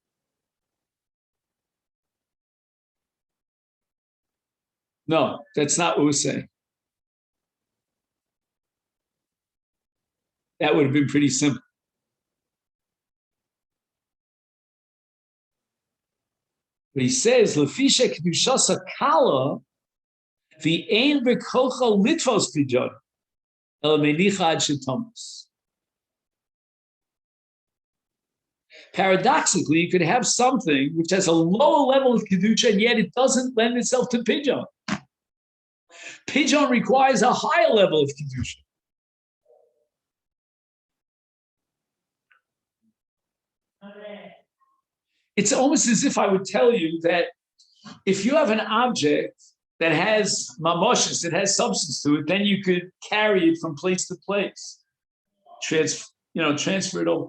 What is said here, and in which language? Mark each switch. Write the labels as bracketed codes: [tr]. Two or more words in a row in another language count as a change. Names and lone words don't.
[en] No, that's not what we're saying. That would have been pretty simple. But he says, [he] "לפי שקדושתה קלה, the אין בכחה לתפוס פדיון, אלא מניחה עד שתמות." [en] Paradoxically, you could have something which has a lower level of kedusha, and yet it doesn't lend itself to pidyon. Pidyon requires a higher level of kedusha. It's almost as if I would tell you that if you have an object that has mamoshes, it has substance to it, then you could carry it from place to place, transfer it over.